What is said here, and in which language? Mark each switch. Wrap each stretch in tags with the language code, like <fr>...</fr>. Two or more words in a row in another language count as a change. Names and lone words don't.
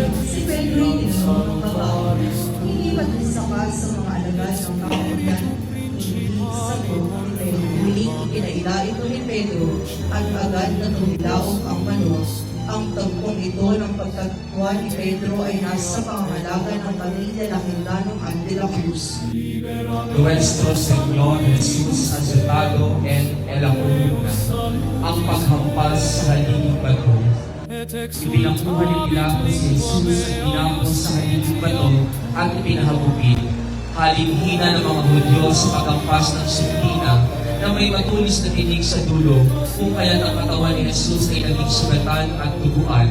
<tl>Si Pedro ay tinanong ng babae, hindi ba sapat sa mga alagad ng kakulian? Hindi sagot ni Pedro. Muling ikinaila ito ni Pedro at agad na tumilaok ang manok. Ang tagpong ito ng pagtatwa ni Pedro ay nasa pangangalaga ng pamilya Lakindanong at de la Cruz.</tl> <es>Nuestro Señor Jesus Aceptado en el Apoluna,</es> <tl>ang paghampas sa haliging bato. Ipinangkuhan ni Pilato si Jesus at pinapos sa haliging bato at ipinahabupin. Halimhina ng mga Hudyo sa paghampas ng sintina na may matulis na tinig sa dulo kung kaya't ang katawan ni Jesus ay naging sugatan at duguan.</tl>